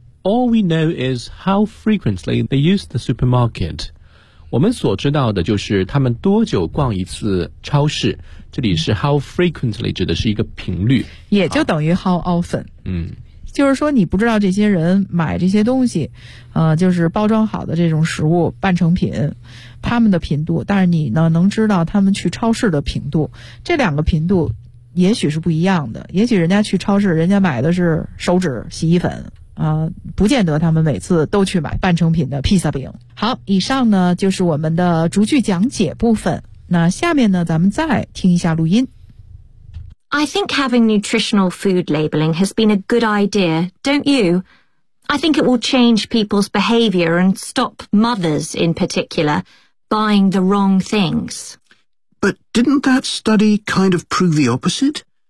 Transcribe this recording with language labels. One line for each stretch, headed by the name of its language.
English: All we know is how frequently they use the supermarket.
Chinese: 我们所知道的就是他们多久逛一次超市。这里是
English: how frequently
Chinese: 指的是一个频率。也就等于
English: how often。
Chinese: 嗯。就是说你不知道这些人买这些东西就是包装好的这种食物半成品他们的频度，但是你呢能知道他们去超市的频度。这两个频度也许是不一样的，也许人家去超市人家买的是手指洗衣粉。不见得他们每次都去买半成品的披萨饼。好，以上呢就是我们的逐句讲解部分。那下面呢咱们再听一下录音。
English: I think having nutritional food labeling has been a good idea, don't you? I think it will change people's behavior and stop mothers in particular buying the wrong things. But didn't that study kind of prove the opposite?